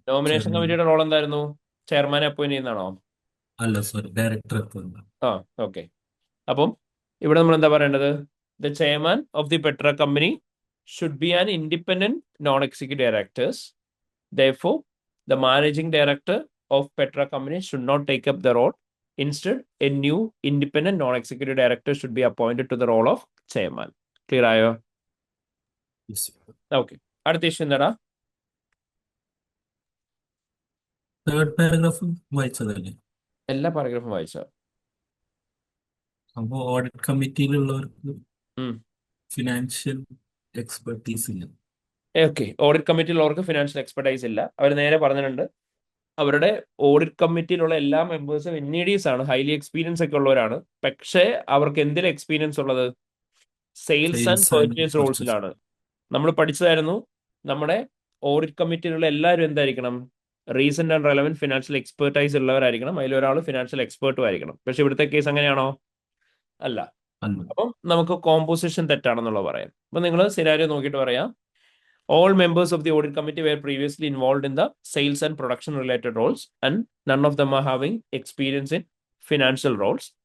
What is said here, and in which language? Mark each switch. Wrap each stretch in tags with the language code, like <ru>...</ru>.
<ml>Nomination കമ്മിറ്റിയുടെ role എന്തായിരുന്നു? ചെയർമാനെ appoint ചെയ്യുന്നതാണോ? അല്ല സോറി, ഡയറക്ടർ. ഓക്കെ, അപ്പം ഇവിടെ നമ്മൾ എന്താ പറയേണ്ടത്?</ml> <en>The chairman of the Petra company should be an independent non executive directors. Therefore, the managing director of Petra Company should not take up the role. Instead, a new independent non-executive director should be appointed to the role of chairman.</en> <ml>Clear ആയോ? Okay, അടുത്ത issue എന്താടാ? Third paragraph വായിച്ചതല്ലേ? എല്ലാ പാരഗ്രാഫും വായിച്ച. അപ്പൊ audit കമ്മിറ്റിയിലുള്ളവർക്ക് financial expertise ഇല്ല. Okay, audit കമ്മിറ്റിയിലുള്ളവർക്ക് financial expertise ഇല്ല. അവർ നേരെ പറഞ്ഞിട്ടുണ്ട് അവരുടെ ഓഡിറ്റ് കമ്മിറ്റിയിലുള്ള എല്ലാ മെമ്പേഴ്സും NEDs ആണ്, ഹൈലി എക്സ്പീരിയൻസ് ഒക്കെ ഉള്ളവരാണ്. പക്ഷേ അവർക്ക് എന്തിൽ എക്സ്പീരിയൻസ് ഉള്ളത്? Sales and purchase റോൾസിലാണ്. നമ്മൾ പഠിച്ചതായിരുന്നു നമ്മുടെ ഓഡിറ്റ് കമ്മിറ്റിയിലുള്ള എല്ലാവരും എന്തായിരിക്കണം? Recent and relevant financial expertise ഉള്ളവരായിരിക്കണം. അതിലൊരാൾ financial എക്സ്പേർട്ടും ആയിരിക്കണം. പക്ഷെ ഇവിടുത്തെ കേസ് അങ്ങനെയാണോ? അല്ല. അപ്പം നമുക്ക് കോമ്പോസിഷൻ തെറ്റാണെന്നുള്ളത് പറയാം. അപ്പൊ നിങ്ങൾ സിനാരിയോ നോക്കിയിട്ട് പറയാം.</ml> <en>All members of the audit committee were previously involved in the sales and production related roles, and none of them are having experience in financial roles.</en>